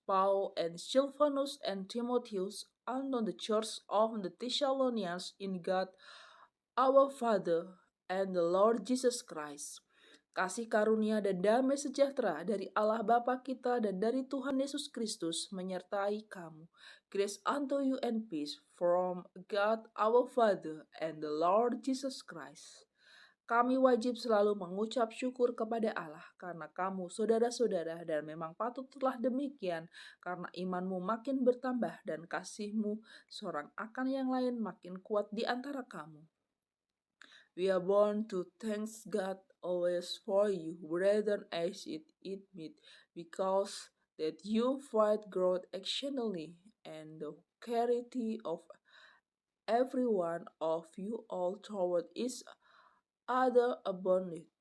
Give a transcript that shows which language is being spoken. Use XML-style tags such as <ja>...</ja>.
<en>Paul and Silvanus and Timotius unto the church of the Thessalonians in God our Father and the Lord Jesus Christ.</en> <id>Kasih karunia dan damai sejahtera dari Allah Bapa kita dan dari Tuhan Yesus Kristus menyertai kamu.</id> <en>Grace unto you and peace from God our Father and the Lord Jesus Christ.</en> <id>Kami wajib selalu mengucap syukur kepada Allah karena kamu saudara-saudara, dan memang patutlah demikian karena imanmu makin bertambah dan kasihmu seorang akan yang lain makin kuat di antara kamu.</id> <en>We are born to thank God always for you, brethren, as it meet, because that you fight growth exceedingly, and the charity of every one of you all toward each other abounded.</en>